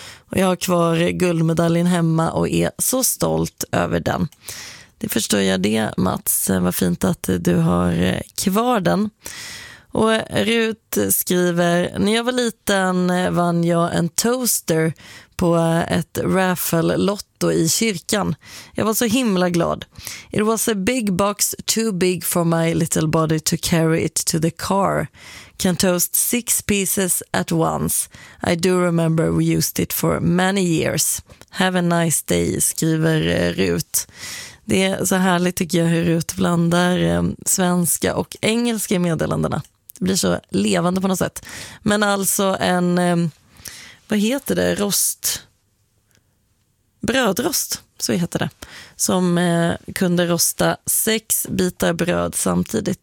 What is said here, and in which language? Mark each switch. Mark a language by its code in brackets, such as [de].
[sv] Och jag har kvar guldmedaljen hemma och är så stolt över den. Det förstår jag det, Mats. Vad fint att du har kvar den. Och Rut skriver, när jag var liten vann jag en toaster på ett raffle lotto i kyrkan. Jag var så himla glad. [en] It was a big box too big for my little body to carry it to the car. Can toast 6 pieces at once. I do remember we used it for many years. Have a nice day, [sv] skriver [en] Rut. [sv] Det är så härligt tycker jag hur Rut blandar svenska och engelska meddelandena. Det blir så levande på något sätt. Men alltså en, vad heter det? Rost. Brödrost, så heter det. Som kunde rosta 6 bitar bröd samtidigt.